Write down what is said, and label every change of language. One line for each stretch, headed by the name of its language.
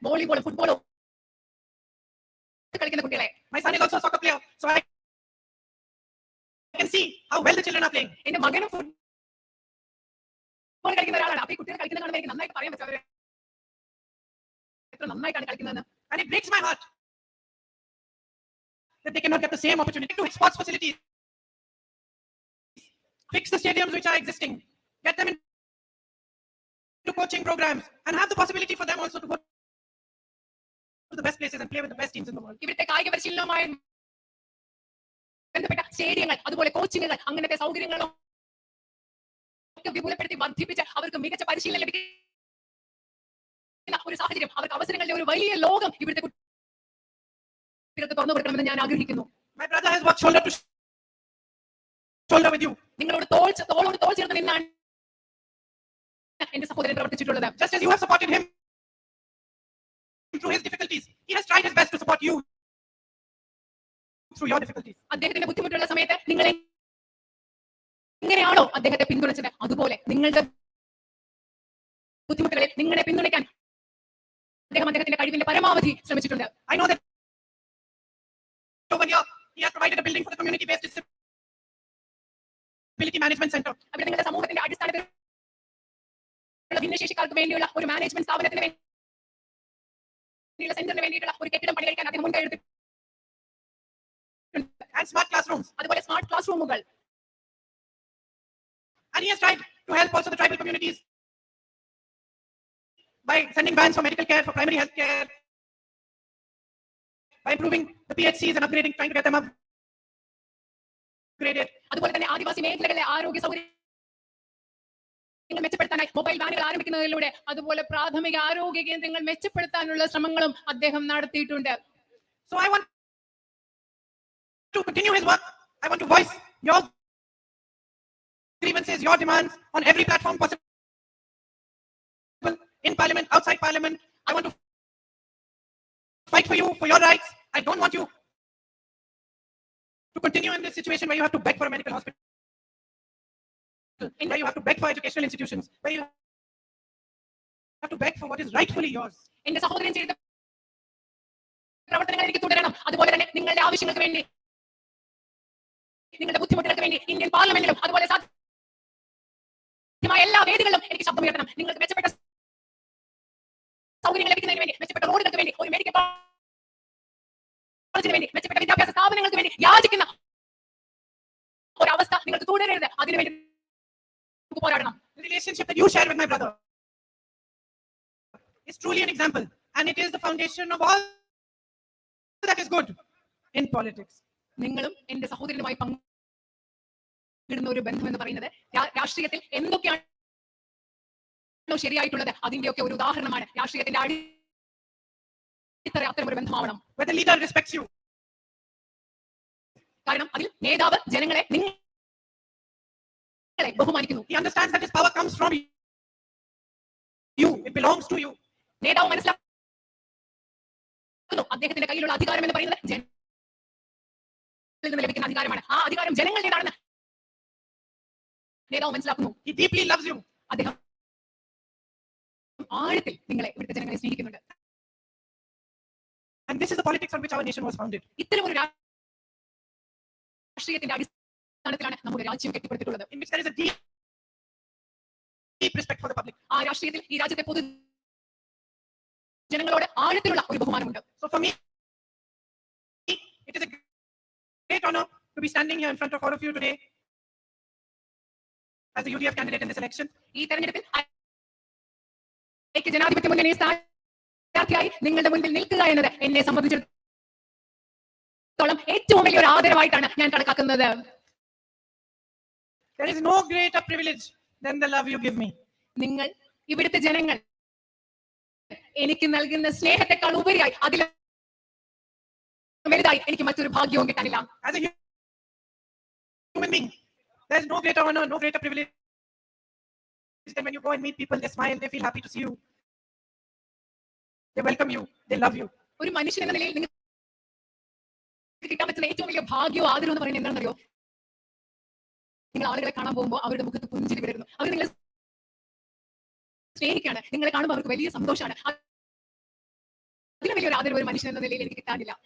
Malayalam: വോളിബോളും ഫുട്ബോളും കളിക്കുന്ന കുട്ടികളെ.
English: My son is also a soccer player, so I can see how well the children are playing.
Malayalam: എന്റെ മകനും football കളിക്കുന്ന ഒരാളാണ്. അപ്പൊ ഈ കുട്ടികൾ കളിക്കുന്ന കാണുമ്പോൾ എനിക്ക് നന്നായിട്ട് പറയാൻ പറ്റും അവരെ എത്ര നന്നായിട്ടാണ് കളിക്കുന്നതെന്ന്.
English: And it breaks my heart that they cannot get the same opportunity to sports facilities. Fix the stadiums which are existing. Get them into coaching programs and have the possibility for them also to go to the best places and play with the best teams in the world.
Malayalam: ഇവിടുത്തെ കായിക പരിശീലനവുമായി ബന്ധപ്പെട്ട സ്റ്റേഡിയങ്ങൾ, അതുപോലെ കോച്ചിങ്ങുകൾ, അങ്ങനത്തെ സൗകര്യങ്ങളും ഒക്കെ വിപുലപ്പെടുത്തി വർദ്ധിപ്പിച്ച് അവർക്ക് മികച്ച പരിശീലനം ലഭിക്കുന്ന ഒരു സാഹചര്യം, അവർക്ക് അവസരങ്ങളുടെ ഒരു വലിയ ലോകം ഇവിടുത്തെ കുട്ടികൾക്ക് തുറന്നു കൊടുക്കണമെന്ന് ഞാൻ ആഗ്രഹിക്കുന്നു.
English: My brother has worked shoulder to shoulder with you.
Malayalam: നിങ്ങളോട് തോളോട് തോൾ ചേർന്ന് നിന്നാണ് എന്റെ സഹോദരൻ പ്രവർത്തിച്ചിട്ടുള്ളത്.
English: Just as you have supported him through his difficulties, he has tried his best to support you through your difficulties.
Malayalam: അദ്ദേഹത്തിന്റെ ബുദ്ധിമുട്ടുള്ള സമയത്ത് നിങ്ങൾ എങ്ങനെയാണോ അദ്ദേഹത്തെ പിന്തുണച്ചത്, അതുപോലെ നിങ്ങളുടെ ബുദ്ധിമുട്ടുകളിൽ നിങ്ങളെ പിന്തുണയ്ക്കാൻ അദ്ദേഹം അദ്ദേഹത്തിന്റെ കഴിവിന്റെ പരമാവധി ശ്രമിച്ചിട്ടുണ്ട്.
English: I know that over here he has provided a building for the community based disability management center.
Malayalam: അവിടെ നിങ്ങളുടെ സമൂഹത്തിന്റെ അടിസ്ഥാനത്തിൽ ഭിന്നശേഷിക്കാർക്ക് വേണ്ടിയുള്ള ഒരു മാനേജ്മെന്റ് സ്ഥാപനത്തിന് വേണ്ടിയുള്ള സെന്ററിന് വേണ്ടിയിട്ടുള്ള ഒരു കെട്ടിടം പണിയെടുക്കാൻ അദ്ദേഹം മുൻകൈ എടുത്തു.
English: And smart classrooms.
Malayalam: അതുപോലെ സ്മാർട്ട് ക്ലാസ് റൂമുകൾ.
English: And he has tried to help also the tribal communities by sending vans for medical care, for primary health care, by improving the PHCs and upgrading, trying to get them upgraded.
Malayalam: അതുപോലെ തന്നെ ആദിവാസി മേഖലകളിലെ ആരോഗ്യ സൗകര്യങ്ങൾ മെച്ചപ്പെടുത്താനായി mobile വാനുകൾ ആരംഭിക്കുന്നതിലൂടെ അതുപോലെ പ്രാഥമിക ആരോഗ്യ കേന്ദ്രങ്ങൾ മെച്ചപ്പെടുത്താനുള്ള ശ്രമങ്ങളും അദ്ദേഹം നടത്തിയിട്ടുണ്ട്.
English: So I want to continue his work. I want to voice your grievances, your demands on every platform possible, in parliament, outside parliament. I want to fight for you, for your rights. I don't want you to continue in this situation where you have to beg for a medical hospital, where you have to beg for educational institutions, where you have to beg for what is rightfully yours.
Malayalam: എന്റെ സഹോദരൻ ചെയ്ത പ്രവർത്തനങ്ങൾ എനിക്ക് തുടരണം. അതുപോലെ തന്നെ നിങ്ങളുടെ ആവശ്യങ്ങൾക്ക് വേണ്ടി, നിങ്ങളുടെ ബുദ്ധിമുട്ടുകൾക്ക് വേണ്ടി ഇന്ത്യൻ പാർലമെന്റിലും അതുപോലെ സാധ്യമായ എല്ലാ വേദികളിലും എനിക്ക് ശബ്ദമുയർത്തണം. നിങ്ങൾക്ക് മെച്ചപ്പെട്ട സൗകര്യങ്ങൾ ലഭിക്കുന്നതിന് വേണ്ടി, മെച്ചപ്പെട്ട റോഡുകൾക്ക് വേണ്ടി, ഒരു മെഡിക്കൽ കോളേജിന് വേണ്ടി, മെച്ചപ്പെട്ട വിദ്യാഭ്യാസ സ്ഥാപനങ്ങൾക്ക് വേണ്ടി യാചിക്കുന്ന ഒരവസ്ഥ നിങ്ങൾക്ക് തുടരരുത്. അതിനുവേണ്ടി പോരാടണം.
English: The relationship that you share with my brother is truly an example, and it is the foundation of all that is good in politics.
Malayalam: നിങ്ങളും എന്റെ സഹോദരനുമായി പങ്കിടുന്ന ഒരു ബന്ധം എന്ന് പറയുന്നത് രാഷ്ട്രീയത്തിൽ എന്തൊക്കെയാണോ ശരിയായിട്ടുള്ളത് അതിന്റെയൊക്കെ ഒരു ഉദാഹരണമാണ്. രാഷ്ട്രീയത്തിന്റെ അടിത്തറ അത്തരം ഒരു ബന്ധമാവണം.
English: Where the leader respects you.
Malayalam: കാരണം അതിൽ നേതാവ് ജനങ്ങളെ നിങ്ങളെ ബഹുമാനിക്കുന്നു.
English: He understands that his power comes from you. It belongs to you.
Malayalam: നേതാവ് മനസ്സിലാക്കുന്നു അദ്ദേഹത്തിന്റെ കയ്യിലുള്ള അധികാരം എന്ന് പറയുന്നത് ജനങ്ങളിൽ നിന്ന് ലഭിക്കുന്ന അധികാരമാണ്. ആ അധികാരം ജനങ്ങളുടേതാണെന്ന് നേതാവ് മനസ്സിലാക്കുന്നു.
English: He deeply loves you.
Malayalam: അദ്ദേഹം ആഴത്തിൽ നിങ്ങളെ ഇവിടുത്തെ ജനങ്ങളെ സ്നേഹിക്കുന്നുണ്ട്.
English: And this is the politics on which our nation was founded.
Malayalam: ഇത്തരം ഒരു രാഷ്ട്രീയത്തിന്റെ അടിസ്ഥാനത്തിലാണ് നമ്മുടെ രാജ്യം കെട്ടിപ്പടുത്തിട്ടുള്ളത്.
English: In which there is a deep respect for the public.
Malayalam: ആ രാഷ്ട്രീയത്തിൽ ഈ രാജ്യത്തെ പൊതു ജനങ്ങളോട് ആഴത്തിലുള്ള ഒരു ബഹുമാനമുണ്ട്.
English: So for me, it is a great honor to be standing here in front of all of you today as the UDF candidate in this election.
Malayalam: ഈ തെരഞ്ഞെടുപ്പിൽ ഐക്യ ജനാധിപത്യ മുന്നണി സ്ഥാനാർത്ഥിയായി നിങ്ങളുടെ മുൻപിൽ നിൽക്കുക എന്നത് എന്നെ സംബന്ധിച്ചിടത്തോളം ഏറ്റവും വലിയൊരു ആദരവായിട്ടാണ് ഞാൻ കണക്കാക്കുന്നത്.
English: There is no greater privilege than the love you give me.
Malayalam: നിങ്ങൾ ഇവിടുത്തെ ജനങ്ങൾ എനിക്ക് നൽകുന്ന സ്നേഹത്തെക്കാൾ ഉപരിയായി അതിൽ വലുതായി എനിക്ക് മറ്റൊരു ഭാഗ്യവും കിട്ടാനില്ല.
English: As a human being, there is no greater honor, no greater privilege than when you go and meet people, they smile, they feel happy to see you, they welcome you, they love you.
Malayalam: ഒരു മനുഷ്യൻ എന്ന നിലയിൽ നിങ്ങൾക്ക് കിട്ടാൻ പറ്റുന്ന ഏറ്റവും വലിയ ഭാഗ്യവും ആദരവും എന്ന് പറയുന്നത് എന്താണെന്നറിയോ? നിങ്ങൾ ആളുകളെ കാണാൻ പോകുമ്പോൾ അവരുടെ മുഖത്ത് പുഞ്ചിരി വിടരുന്നു. അവർ നിങ്ങളെ സ്നേഹിക്കുകയാണ്. നിങ്ങളെ കാണുമ്പോൾ അവർക്ക് വലിയ സന്തോഷമാണ്. അതിലും വലിയൊരു ആദരവ് ഒരു മനുഷ്യൻ എന്ന നിലയിൽ എനിക്ക് കിട്ടാനില്ല.